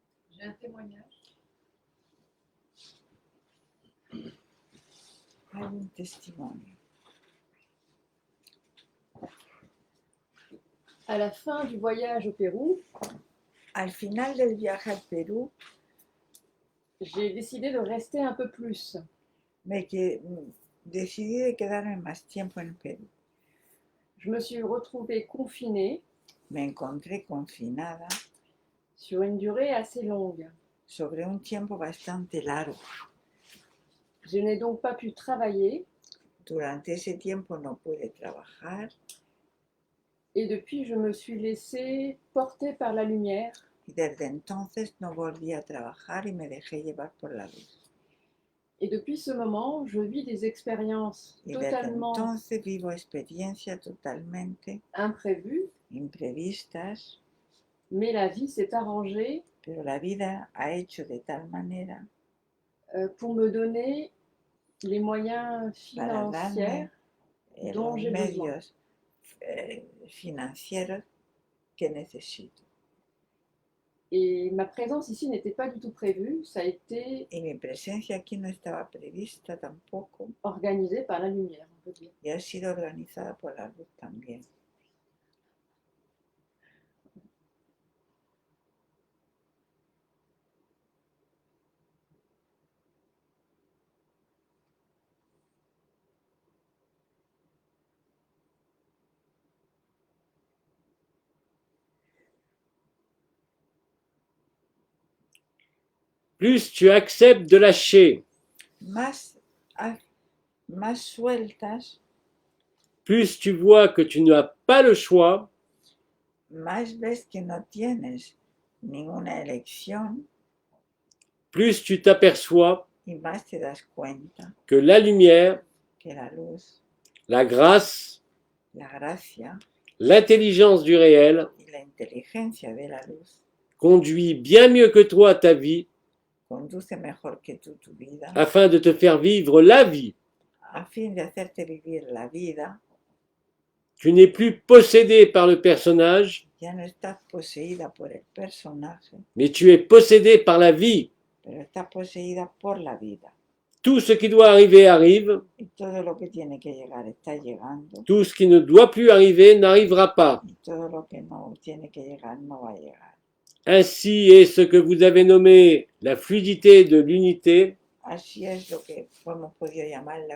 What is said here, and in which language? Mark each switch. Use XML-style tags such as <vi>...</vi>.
<fr>J'ai un témoignage.</fr> <es>Hay un testimonio.</es> <fr>À la fin du voyage au Pérou,</fr> <es>Al final del viaje al Perú,</es> <fr>j'ai décidé de rester un peu plus.</fr> <es>decidí de quedarme más tiempo en el Perú.</es> <fr>Je me suis retrouvée confinée</fr> <es>Me encontré confinada</es> <fr>sur une durée assez longue.</fr> <es>sobre un tiempo bastante largo.</es> <fr>Je n'ai donc pas pu travailler</fr> <es>Durante ese tiempo no pude trabajar</es> <fr>et depuis je me suis laissée porter par la lumière</fr> <es>y desde entonces no volví a trabajar y me dejé llevar por la luz.</es> <fr>et depuis ce moment je vis des expériences</fr> <es>Y desde</es> <fr>totalement</fr> <es>entonces vivo experiencias totalmente</es> <fr>imprévues,</fr> <es>imprevistas,</es> <fr>mais la vie s'est arrangée</fr> <es>Pero la vida ha hecho de tal manera</es> <fr>pour me donner les moyens</fr> <es>para</es> <fr>financiers</fr> <es>darme</es> <fr>dont</fr> <es>los</es> <fr>j'ai besoin.</fr> <es>medios financieros que necesito.</es> <fr>Et ma présence ici n'était pas du tout prévue, ça a été</fr> <es>Y mi presencia aquí no estaba prevista tampoco</es> <fr>organisé par la lumière, on peut dire.</fr> <es>y ha sido organizada por la luz también.</es> <fr>plus tu acceptes de lâcher,</fr> <es>Más, más sueltas,</es> <fr>plus tu vois que tu n'as pas le choix,</fr> <es>más ves que no tienes ninguna elección</es> <fr>plus tu t'aperçois</fr> <es>y más te das cuenta</es> <fr>que la lumière,</fr> <es>que la luz,</es> <fr>la grâce,</fr> <es>la gracia</es> <fr>l'intelligence du réel</fr> <es>y la inteligencia de la luz</es> <fr>conduit bien mieux que toi ta vie</fr> <es>conduce mejor que tú tu vida</es> <fr>afin de te faire vivre la vie.</fr> <es>a fin de hacerte vivir la vida.</es> <fr>Tu n'es plus possédé par le personnage,</fr> <es>Ya no estás poseída por el personaje,</es> <fr>mais tu es possédé par la vie.</fr> <es>pero estás poseída por la vida.</es> <fr>Tout ce qui doit arriver arrive,</fr> <es>Y todo lo que tiene que llegar está llegando.</es> <fr>tout ce qui ne doit plus arriver n'arrivera pas.</fr> <es>Y todo lo que no tiene que llegar no va a llegar.</es> <fr>Ainsi est ce que vous avez nommé la fluidité de l'unité,</fr> <es>Así es lo que hemos podido llamar la</es>